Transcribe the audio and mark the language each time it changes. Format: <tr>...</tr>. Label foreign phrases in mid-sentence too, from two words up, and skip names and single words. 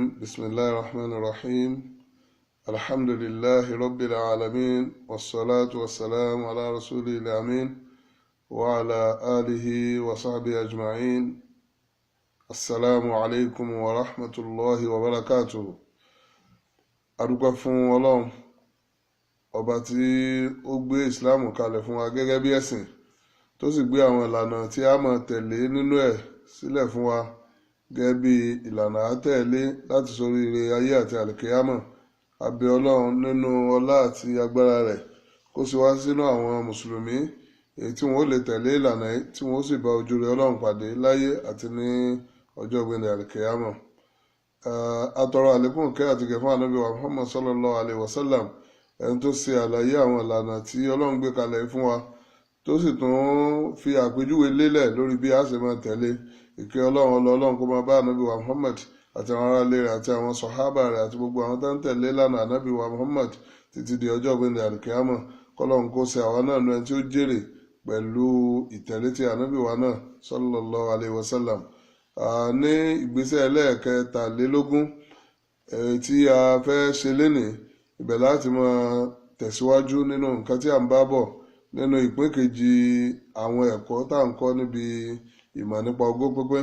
<ar>بسم الله الرحمن الرحيم. الحمد لله رب العالمين، والصلاة والسلام على رسوله الأمين وعلى آله وصحبه أجمعين. السلام عليكم ورحمة الله وبركاته.</ar> <yo>adúpẹ́ fún Ọlọ́run ọba tí ó gbé Islam kalẹ̀ fún wa gẹ́gẹ́ bí ẹ̀sìn tó sì gbé àwọn ìlànà tí a máa tẹ̀lé nínú ẹ̀ sílẹ̀ fún wa gẹ́gẹ́ bí ìlànà àtẹ̀lé láti ṣoríire ayé àti àlìkíyámọ̀. A bẹ̀ Ọlọ́run nínú ọlá àti agbára rẹ̀ kó sì wá sínú àwọn mùsùlùmí èyí tí wọ́n lè tẹ̀lé ìlànà yìí tí wọ́n sì bá ojú rere Ọlọ́run pàdé láyé àti ní ọjọ́ ìgbéǹde àlìkíyámọ̀. Atọrọ àlékún kẹ́ àti gẹ̀ fún Ànábì wa Muhammad</yo> <ar>صلى الله عليه وسلم,</ar> <yo>ẹni tó ṣe àlàyé àwọn ìlànà tí Ọlọ́run gbé kalẹ̀ fún wa tó sì tún fi àpèjúwe lélẹ̀ lórí bí a ṣe máa tẹ̀lé. Ìkẹ́ Ọlọ́run kó máa bá Ànábì wa Muhammad àti àwọn ará ilé rẹ̀ àti àwọn sọ̀hábà rẹ̀ àti gbogbo àwọn tó ń tẹ̀lé lánàá Ànábì wa Muhammad títí di ọjọ́ ìgbéǹde àlìkíyámọ̀. Kọ́lọ́run kó ṣe àwa náà nu ẹni tí ó jèrè pẹ̀lú ìtẹ̀lé ti Ànábì wa náà</yo> <ar>صلى الله عليه وسلم.</ar> <yo>Ní ìgbésẹ̀ ẹlẹ́ẹ̀kẹtàlélógún tí a fẹ́ ṣe lénìí, ibẹ̀ láti máa tẹ̀síwájú nínú nǹkan tí a ń bá bọ̀ nínú ìpín kejì àwọn ẹ̀kọ́ tá à ń kọ́ níbi ìmọ̀ nípa ogún pínpín.</yo>